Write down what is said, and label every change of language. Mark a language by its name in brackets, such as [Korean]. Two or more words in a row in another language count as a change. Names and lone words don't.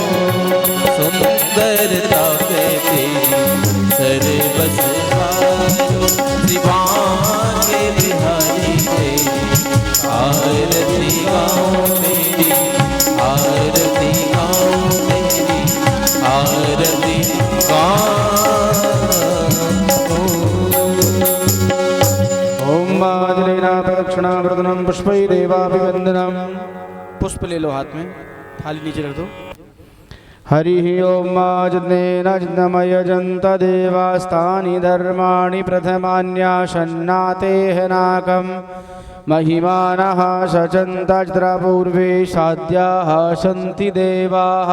[Hindi] सुंदरता पे तेरी सर्वस हारो, श्री बांके बिहारी तेरी आरती गाऊं, तेरी आरती गाऊं, तेरी आरती गाऊं। [Sanskrit] ओम मादलेना प्रदक्षिणा प्रदनम पुष्पै देवाभिवंदनम। [Hindi] पुष्प ले लो हाथ में, थाली नीचे रख दो। [Sanskrit] हरि ओम माजनेनाजनमयजन्त देवास्तानि धर्माणि प्रथमान्याशन्नातेः नाकं महिमानः सचन्त पूर्वे साध्याः सन्ति देवाः।